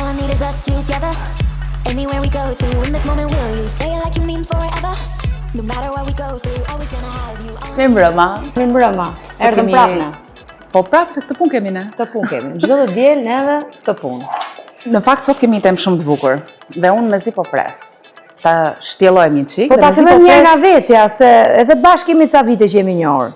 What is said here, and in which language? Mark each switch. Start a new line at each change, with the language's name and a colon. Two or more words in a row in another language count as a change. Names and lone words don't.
English: is us together. Anywhere we go to, in this moment will you say it like you mean forever? No matter what we go through, always gonna have you.
Albanian: Mirëmbrëma. Erdhëm prapë ne. Po prapë se këtë punë kemi ne. Këtë punë kemi. Çdo të diel neve këtë punë. Në fakt sot kemi një temë shumë të bukur dhe unë mezi po pres. Ta shtjellojmë një çik. Po ta fillojmë njëherë nga vetja se edhe bashkë kemi ca vite që jemi një orë.